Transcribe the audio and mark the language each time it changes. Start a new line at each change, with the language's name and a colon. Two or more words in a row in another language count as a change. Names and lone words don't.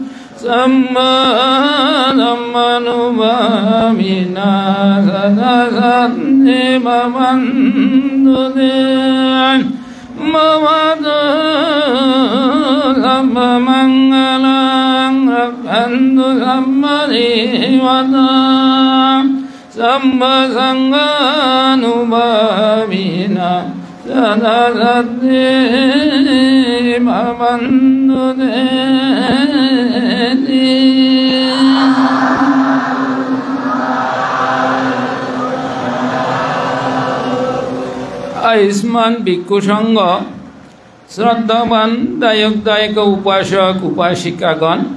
Pali: sammanubhavina sadhagati bhavantude bhavatu sabbamangalam rakantu sabbadhivatam sammasanganubhavina sadhagati bhavantude.
Bangla: আয়ুষ্মান ভিক্ষু সংঘ, শ্রদ্ধাবান দায়ক দায়িকা, উপাসক উপাসিকাগণ,